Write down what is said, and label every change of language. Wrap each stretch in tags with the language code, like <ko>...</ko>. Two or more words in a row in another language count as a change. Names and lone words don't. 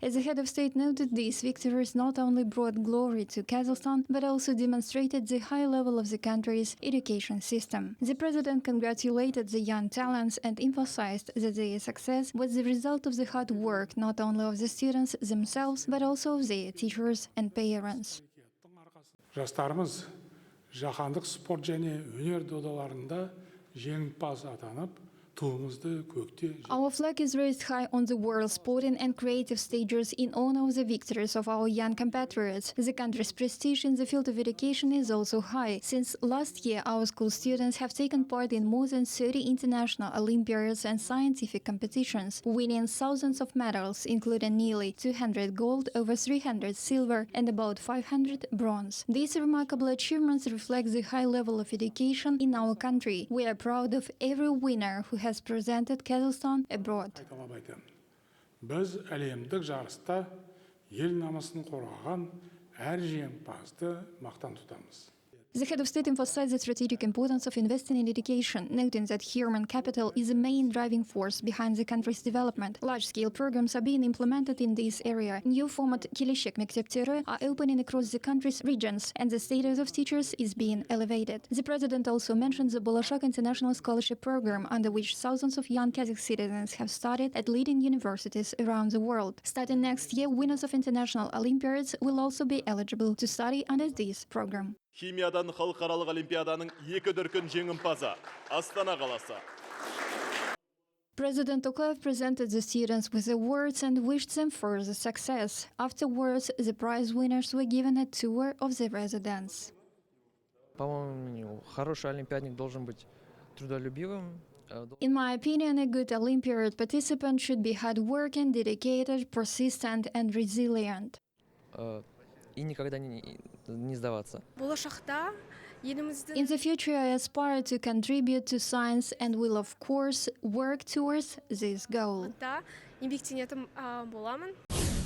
<en>As the head of state noted, these victories not only brought glory to Kazakhstan, but also demonstrated the high level of the country's education system. The president congratulated the young talents and emphasized that their success was the result of the hard work not only of the students themselves, but also of their teachers and parents.</en> <kk>Жастарымыз жаһандық спорт және өнер додаларында жеңімпаз атанып, туымызды көкте.</kk> <en>Our flag is raised high on the world sporting and creative stages in honor of the victories of our young compatriots. The country's prestige in the field of education is also high. Since last year, our school students have taken part in more than 30 international Olympiads and scientific competitions, winning thousands of medals, including nearly 200 gold, over 300 silver, and about 500 bronze. These remarkable achievements reflect the high level of education in our country. We are proud of every winner who has presented Kazakhstan abroad.</en> <kk>Біз әлемдік жарыста ел намысын қорғаған әр жеңімпазды мақтан тұтамыз.</kk> <en>The head of state emphasized the strategic importance of investing in education, noting that human capital is the main driving force behind the country's development. Large-scale programs are being implemented in this area. New format Келешек мектептері are opening across the country's regions, and the status of teachers is being elevated. The president also mentioned the Bolashak International Scholarship Program, under which thousands of young Kazakh citizens have studied at leading universities around the world. Starting next year, winners of international Olympiads will also be eligible to study under this program.</en> <kk>Химиядан халықаралық олимпиаданың 2 дүркін жеңімпазы Астана қаласы.</kk> <en>President Tokayev presented the students with awards and wished them further success. Afterwards, the prize winners were given a tour of the residence.</en> <ru>По-моему, хороший олимпиадник должен быть трудолюбивым.</ru> <en>In my opinion, a good Olympiad participant should be hardworking, dedicated, persistent, and resilient.</en> <ru>И никогда не сдаваться.</ru> <en>In the future, I aspire to contribute to science and will, of course, work towards this goal.</en>